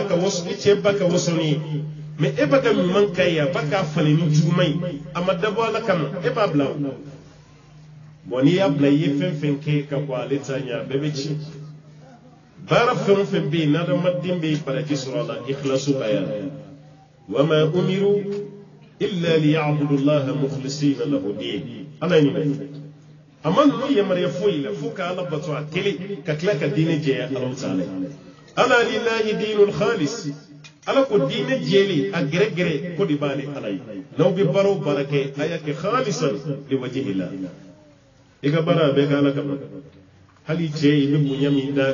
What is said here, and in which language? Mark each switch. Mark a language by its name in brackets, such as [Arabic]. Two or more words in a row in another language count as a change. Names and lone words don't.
[Bambara] a ka waso i cɛ ba ka waso ni ye mais e bɛ ka ɲuman k'a ye a bɛ k'a falen ni juguman ye a ma dabɔ ala kama e b'a bila o bon n'i y'a bila i ye fɛn fɛn kɛ ka bɔ ale ta ɲɛ a bɛɛ bɛ ci baara fɛn o fɛn bɛ yen n'adamaden bɛ baraji sɔrɔ a la ikhlasu ka yɛlɛ [Arabic] wa ma umiru illa liya'budu allaha mukhlisina lahu din [Bambara] ala ye nin bɛɛ a ma ninnu yamaruya foyi la fo ka ala bato a kelen ka tila ka diinɛ jɛya ala taala ye ala [Arabic] lillahi dinul khalis [Bambara] ala ko diinɛ jɛlen a gɛrɛgɛrɛ ko de b'ale ala ye n'aw bɛ baara o baara kɛ a y'a kɛ [Arabic] khalisan liwajhillah [Bambara] i ka baara a bɛɛ kɛ ala kama hali cɛ i bɛ bonya min d'a